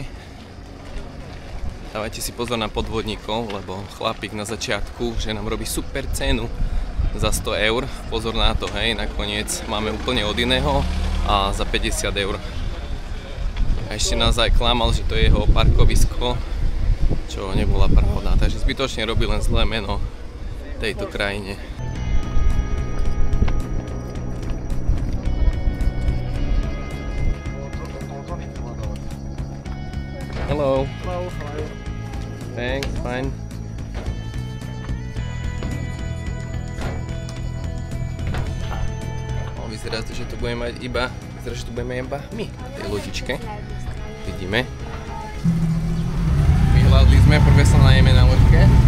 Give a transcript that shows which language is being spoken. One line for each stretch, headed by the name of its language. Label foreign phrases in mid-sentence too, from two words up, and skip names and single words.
Slovak: Dávajte si pozor na podvodníkov, lebo chlapík na začiatku, že nám robí super cenu za 100 eur. Pozor na to, hej, nakoniec máme úplne od iného a za 50 eur. A ešte nás aj klamal, že to je jeho parkovisko, čo nebola pravda. Takže zbytočne robí len zlé meno tejto krajine.
English: Hello. Hello, how are you? Thanks, fine.
Slovak: Vyzerá to, že tu budeme mať iba my na tej lodičke. Vidíme. Vyhľadli sme, prvé sa najeme na loďke.